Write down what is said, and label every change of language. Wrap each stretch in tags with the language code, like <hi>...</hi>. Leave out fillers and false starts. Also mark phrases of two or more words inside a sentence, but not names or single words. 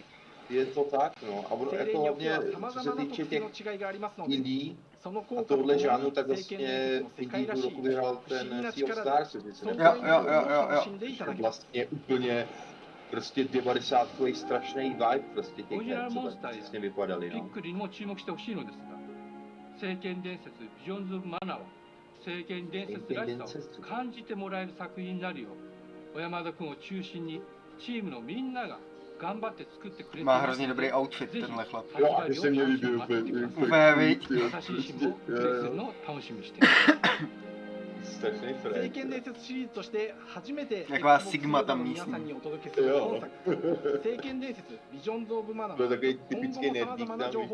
<cs>Je to tak, no, a ono jako hlavně, co se týče těch indie a tohle žánru, tak vlastně indie tu roku vyhrál ten Sea of Stars, Jo. Vlastně úplně prostě 90kový strašný vibe prostě těch her, co tak přesně vypadaly, no.</cs> <ja>聖剣伝説ビジョンズ・オブ・マナーは聖剣伝説らしさを感じてもらえる作品になるよう小山田君を中心にチームのみんなが頑張って作ってくれています。</ja> <cs>Má hrozně dobrý outfit tenhle chlap. Jo, a ty se mě líbí úplně. Úplně, viď? Strašný frék. Taková Sigma tam místní. Jo. To je takový typický nerdík tam víc.</cs>